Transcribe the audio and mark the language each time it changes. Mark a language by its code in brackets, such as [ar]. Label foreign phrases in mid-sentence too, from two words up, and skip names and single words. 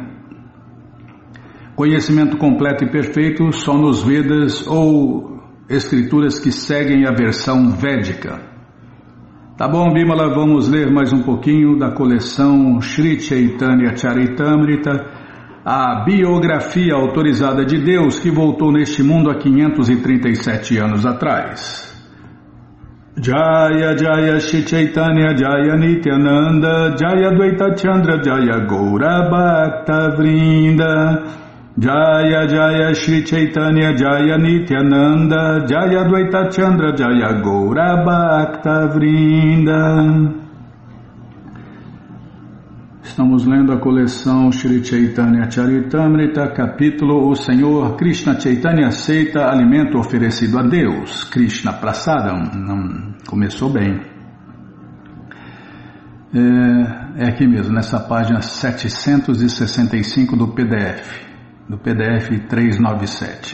[pt] Conhecimento completo e perfeito só nos Vedas ou escrituras que seguem a versão védica. Tá bom, Bimala, vamos ler mais um pouquinho da coleção Sri Chaitanya Charitamrita, a biografia autorizada de Deus que voltou neste mundo há 537 anos atrás. [sa] जय जय श्री चैतन्य जय नित्यानन्द जय द्वैत चन्द्र जय गौर भक्त वृन्द जय जय श्री चैतन्य जय नित्यानन्द जय द्वैत चन्द्र जय गौर भक्त वृन्द. [pt] Estamos lendo a coleção Sri Chaitanya Charitamrita, capítulo O Senhor Krishna Chaitanya aceita alimento oferecido a Deus, Krishna Prasadam. Começou bem. É aqui mesmo, nessa página 765 do PDF 397.